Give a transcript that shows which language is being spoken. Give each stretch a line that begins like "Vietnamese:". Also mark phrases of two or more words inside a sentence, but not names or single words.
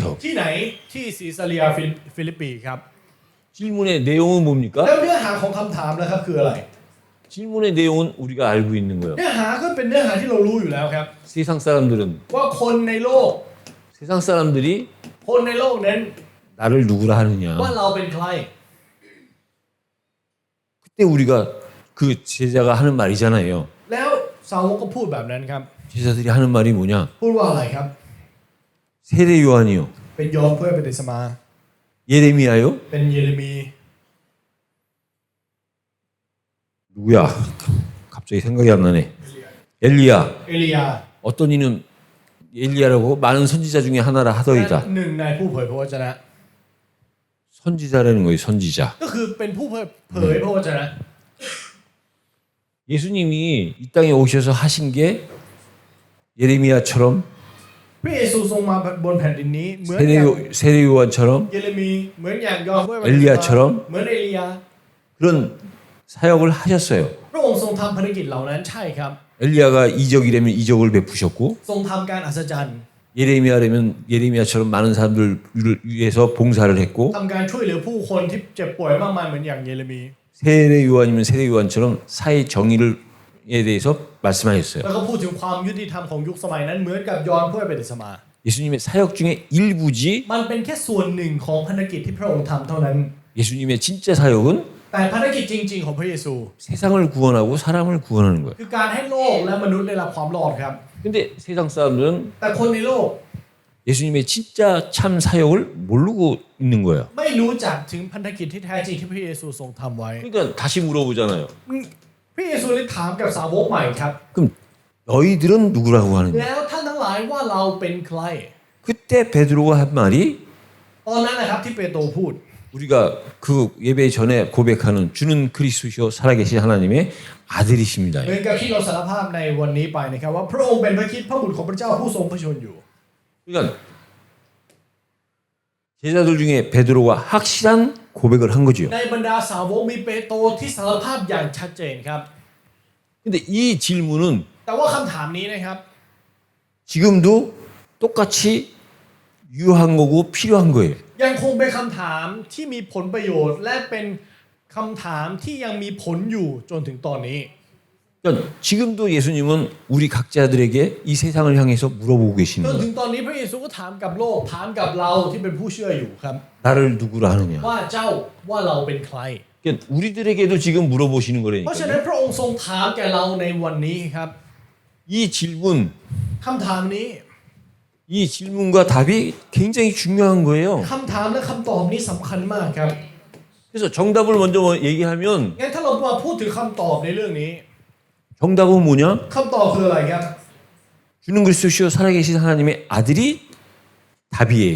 Thai: ที่ไหนที่ซีซาเรียฟิลิปปีครับ
Korean: 질문의 내용은 뭡니까?
Thai: แล้วเนื้อหาของคำถามนะครับคืออะไร
Korean: 질문의 내용은 우리가 알고 있는 거예요.
Thai: เนื้อหาก็เป็นเนื้อหาที่เรารู้อยู่แล้วครับ
Korean: 세상 사람들은
Thai: ว่าคนในโลก
Korean: 세상 사람들이
Thai: คนในโลกนั้น
Korean: 나를 누구라 하느냐.
Thai: ว่าเราเป็นใคร
Korean: 그때 우리가 그 제자가 하는 말이잖아요.
Thai: แล้วสาวกก็พูดแบบนั้นครับ
Korean: 제자들이 하는 말이 뭐냐?
Thai: พูดว่าอะไรครับ
Korean: 세례 요한이요.
Thai: เป็นยอห์นผู้ให้บัพติศมา
Korean: 예레미야요?
Thai: เป็นเยเรมี
Korean: 누구야? 갑자기 생각이 안 나네. 엘리야.
Thai: เอลียา
Korean: 어떤 이는 엘리야라고 많은 선지자 중에 하나라
Thai: และ
Korean: 하더이다.
Thai: หนึ่งในผู้เผยพระวจนะ
Korean: 선지자라는 거예요. 선지자.
Thai: ก็คือเป็นผู้เผยพระวจนะ
Korean: 예수님이 이 땅에 오셔서 하신 게 예레미야처럼
Thai: พระเยซูทรงมาบนแผ่นดินนี้เหมือนอย่าง
Korean: 세례 요한처럼
Thai: เยเรมีเหมือนอย่างยอห์นผู้ให้บัพติศมา
Korean: เอลียา처럼
Thai: เหมือนเอลียา
Korean: 그런 사역을 하셨어요.
Thai: พระองค์ทรงทำภารกิจเหล่านั้นใช่ครับ
Korean: 엘리야가 이적이라면 이적을 베푸셨고
Thai: ทรงทำการอัศจรรย์
Korean: 예레미야라면 예레미야처럼 많은 사람들을 위해서 봉사를 했고
Thai: ทำการช่วยเหลือผู้คนที่เจ็บป่วยมากมายเหมือนอย่างเยเรมี
Korean: 세례 요한이면 세례 요한처럼 사회 정의를에 대해서 말씀하셨어요.
Thai: แล้วก็พูดถึงความยุติธรรมของยุคสมัยนั้นเหมือนกับยอห์นผู้เบปติศมา
Korean: 예수님의 사역 중에 일부지
Thai: มันเป็นแค่ส่วนหนึ่งของภารกิจที่พระองค์ทำเท่านั้น
Korean: 예수님의 진짜 사역은
Thai: แต่ภารกิจจริงๆของพระเยซู
Korean: 세상을 구원하고 사람을 구원하는 거예요.
Thai: คือการให้โลกและมนุษย์ได้รับความรอดครับ
Korean: 근데 세상 사람들은
Thai: แต่คนในโลก
Korean: 예수님의 진짜 참 사역을 모르고 있는 거예요.
Thai: ไม่รู้จักถึงพันธกิจที่แท้จริงที่พระเยซูทรงทำไว้
Korean: 그러니까 다시 물어보잖아요.
Thai: พระเยซูเลยถามกับสาวกใหม่ครับ
Korean: 그럼 너희들은 누구라고 하느냐?
Thai: แล้วท่านทั้งหลายว่าเราเป็นใคร
Korean: 그때 베드로가 한 말이
Thai: ตอนนั้นนะครับที่เปโตรพูด
Korean: 우리가 그 예배 전에 고백하는 주는 그리스도시요 살아계신 하나님의 아들이십니다.
Thai: เหมือนกับที่เราสารภาพในวันนี้ไปนะครับว่าพระองค์เป็นพระคริสต์พระบุตรของพระเจ้าผู้ทรงพระชนอยู่
Korean: 그러니까 제자들 중에 베드로가 확실한 고백을 한 거죠.
Thai: ในบรรดาสาวกมีเปโตรที่สารภาพอย่างชัดเจนครับ
Korean: 근데 이 질문은
Thai: แต่ว่าคำถามนี้นะครับ
Korean: 지금도 똑같이 유효한 거고 필요한 거예요.
Thai: ยังคงเป็นคำถามที่มีผลประโยชน์ และเป็นคำถามที่ยังมีผลอยู่จนถึงตอนนี้
Korean: 그러니까 지금도 예수님은 우리 각자들에게 이 세상을 향해서 물어보고
Thai: จ
Korean: 계시는
Thai: นถึง
Korean: 거예요.
Thai: ตอนนี้พระเยซูก็ถามกับโลกถามกับเราที่เป็นผู้เชื่ออยู่ครับ
Korean: 나를 누구라 하느냐.
Thai: ว่าเจ้าว่าเราเป็นใคร
Korean: 그러니까 우리들에게도 지금 물어보시는
Thai: เพราะฉะนั้น
Korean: 거라니까요.
Thai: พระองค์ทรงถามแก่เราในวันนี้ครับ
Korean: 이 질문,
Thai: คำถามนี้
Korean: 이 질문과 답이 굉장히 중요한 거예요.
Thai: คำถามและคำตอบนี้สำคัญมากครับ
Korean: 그래서 정답을 먼저 얘기하면
Thai: งั้นถ้าเรามาพูดถึงคำตอบในเรื่องนี้
Korean: 정답은 뭐냐?
Thai: คำตอบคืออะไรครับ
Korean: 주는 그리스도시요 살아계신 하나님의 아들이 답이에요.